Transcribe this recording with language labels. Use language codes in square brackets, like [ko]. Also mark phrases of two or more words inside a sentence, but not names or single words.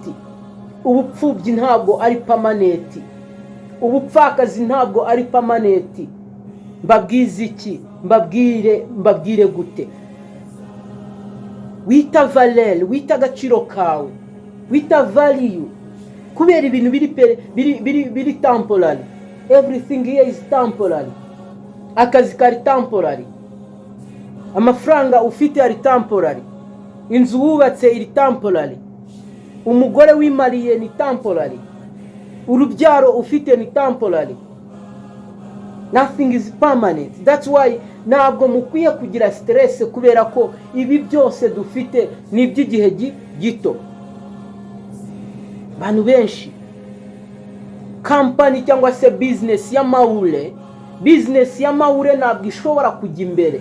[rw] Ubupfubyi ntabwo ari permanent. Ubupfakazi ntabwo ari permanent. Mbabwize iki? Mbabwire gute? Wita valeur, wita agaciro kawe, wita value kubera ibintu biri temporary. [en] Everything here is temporary. [rw] Akazi kari temporary, amafaranga ufite ari temporary, inzu wubatse iri temporary, umugore wimariye ni temporary, urubyaro ufite ni temporary. [en] Nothing is permanent. That's why [rw] ntabwo mukwiye kugira stress kubera ko ibi byose dufite ni iby'igihe gito. Bantu benshi company cyangwa se business ya maure ntabwo ishobora kujya imbere.